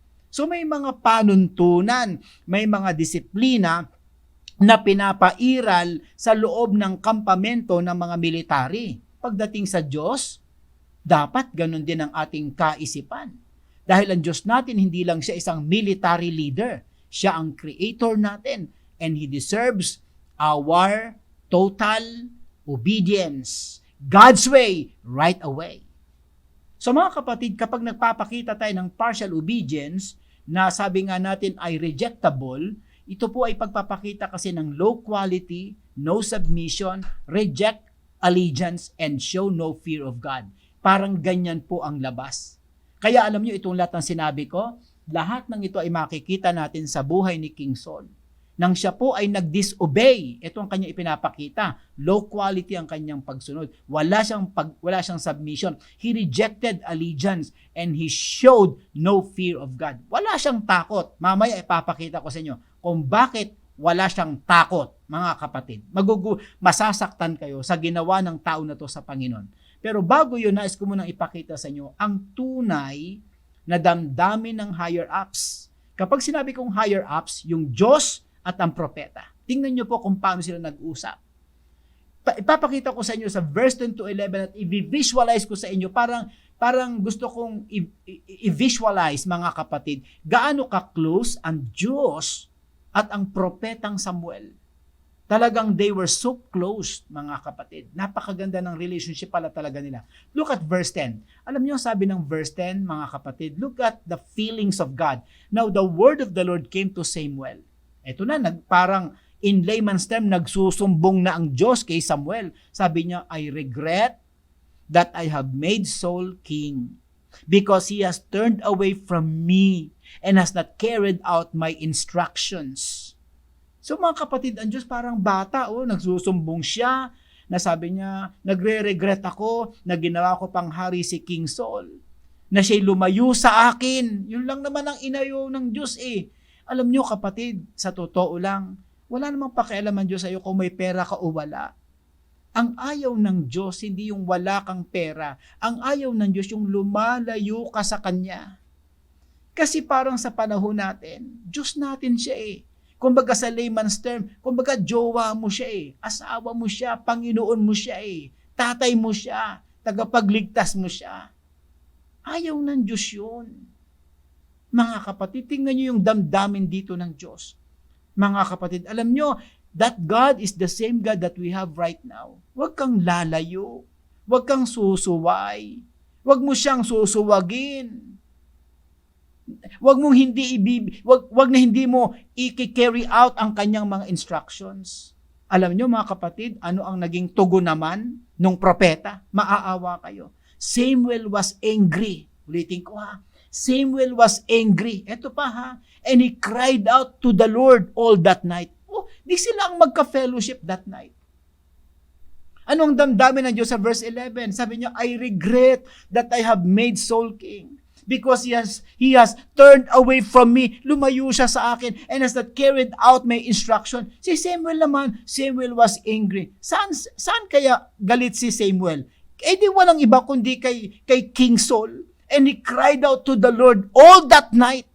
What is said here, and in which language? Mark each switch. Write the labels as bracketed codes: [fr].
[tl] So may mga panuntunan, may mga disiplina na pinapairal sa loob ng kampamento ng mga military. Pagdating sa Diyos, dapat ganun din ang ating kaisipan. Dahil ang Diyos natin, hindi lang siya isang military leader. Siya ang creator natin. [en] And He deserves our total obedience. God's way, right away. [tl] So mga kapatid, kapag nagpapakita tayo ng partial obedience, na sabi nga natin ay rejectable, ito po ay pagpapakita kasi ng [en] low quality, no submission, reject allegiance, and show no fear of God. [tl] Parang ganyan po ang labas. Kaya alam nyo, itong lahat ng sinabi ko, lahat ng ito ay makikita natin sa buhay ni King Saul. Nang siya po ay nag-disobey, ito ang kanyang ipinapakita. Low quality ang kanyang pagsunod. Wala siyang submission. [en] He rejected allegiance and he showed no fear of God. [tl] Wala siyang takot. Mamaya ipapakita ko sa inyo kung bakit wala siyang takot, mga kapatid. Masasaktan kayo sa ginawa ng tao na to sa Panginoon. Pero bago yun, nais ko munang ipakita sa inyo ang tunay na damdamin ng higher ups. Kapag sinabi kong higher ups, yung Diyos at ang propeta. Tingnan nyo po kung paano sila nag-usap. Ipapakita ko sa inyo sa verse 10 to 11 at i-visualize ko sa inyo, parang gusto kong i-visualize, mga kapatid, gaano ka-close ang Diyos at ang propetang Samuel. Talagang [en] they were so close, [tl] mga kapatid. Napakaganda ng relationship pala talaga nila. [en] Look at verse 10. [tl] Alam niyo, sabi ng verse 10, mga kapatid, [en] look at the feelings of God. Now, the word of the Lord came to Samuel. [tl] Ito na, parang in layman's term, nagsusumbong na ang Diyos kay Samuel. Sabi niya, [en] I regret that I have made Saul king because he has turned away from me and has not carried out my instructions. [tl] So mga kapatid, ang Diyos parang bata, nagsusumbong siya, na sabi niya, nagre-regret ako na ginawa ko pang hari si King Saul, na siya'y lumayo sa akin. Yun lang naman ang inayo ng Diyos . Alam niyo kapatid, sa totoo lang, Wala namang pakialam ang Diyos sa'yo kung may pera ka o wala. Ang ayaw ng Diyos, hindi yung wala kang pera. Ang ayaw ng Diyos, yung lumalayo ka sa Kanya. Kasi parang sa panahon natin, Diyos natin siya eh. Kumbaga sa layman's term, kumbaga jowa mo siya eh. Asawa mo siya, Panginoon mo siya eh. Tatay mo siya, tagapagligtas mo siya. Ayaw ng Diyos yun. Mga kapatid, tingnan nyo yung damdamin dito ng Diyos. Mga kapatid, alam nyo, [en] that God is the same God that we have right now. [tl] Huwag kang lalayo. Huwag kang susuway. Huwag mo siyang susuwagin. Huwag na hindi mo i-carry out ang kanyang mga instructions. Alam nyo mga kapatid, ano ang naging tugon naman nung propeta? Maaawa kayo. [en] Samuel was angry. [tl] Ulitin ko ha. [en] Samuel was angry. [tl] Eto pa ha. [en] And he cried out to the Lord all that night. [tl] Oh, di sila ang magka-fellowship that night. Ano ang damdamin ng Diyos sa verse 11? Sabi niya, [en] I regret that I have made Saul king because he has turned away from me. [tl] Lumayo siya sa akin [en] and has not carried out my instruction. [tl] Si Samuel naman, [en] Samuel was angry. [tl] Saan kaya galit si Samuel? Eh di walang iba kundi kay King Saul. [en] And he cried out to the Lord all that night.